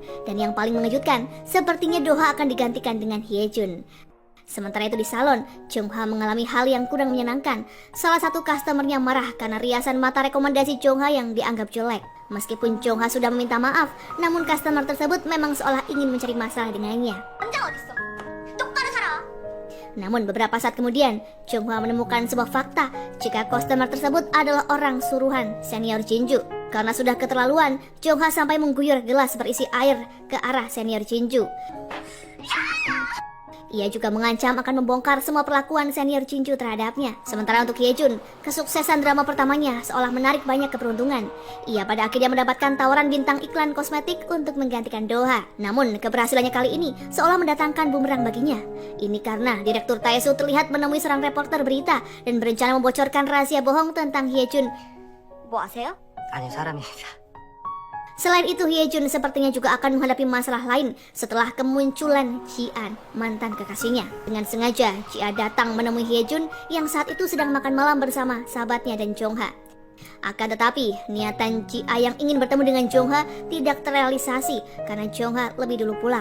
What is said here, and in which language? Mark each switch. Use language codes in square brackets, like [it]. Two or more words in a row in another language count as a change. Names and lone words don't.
[id] Dan yang paling mengejutkan, sepertinya Do-ha akan digantikan dengan Hyejun. Sementara itu di salon, Jongha mengalami hal yang kurang menyenangkan. Salah satu customernya marah karena riasan mata rekomendasi Jongha yang dianggap jelek. Meskipun Jongha sudah meminta maaf, namun customer tersebut memang seolah ingin mencari masalah dengannya. [ko] 남자 어딨어? 똑바로 살아. [id] Namun beberapa saat kemudian, Jongha menemukan sebuah fakta jika customer tersebut adalah orang suruhan senior Jinju. Karena sudah keterlaluan, Jongha sampai mengguyur gelas berisi air ke arah senior Jinju. Ia juga mengancam akan membongkar semua perlakuan senior Jinju terhadapnya. Sementara untuk Hyejun, kesuksesan drama pertamanya seolah menarik banyak keberuntungan. Ia pada akhirnya mendapatkan tawaran bintang iklan kosmetik untuk menggantikan Do-ha. Namun keberhasilannya kali ini seolah mendatangkan bumerang baginya. Ini karena Direktur Taesu terlihat menemui seorang reporter berita dan berencana membocorkan rahasia bohong tentang Hyejun. [ko] 뭐 아세요? 아니 사람이 [id] Selain itu, Hyejun sepertinya juga akan menghadapi masalah lain setelah kemunculan Ji-an, mantan kekasihnya. Dengan sengaja, Ji-a datang menemui Hyejun yang saat itu sedang makan malam bersama sahabatnya dan Jongha. Akan tetapi, niatan Ji-a yang ingin bertemu dengan Jongha tidak terrealisasi karena Jongha lebih dulu pulang.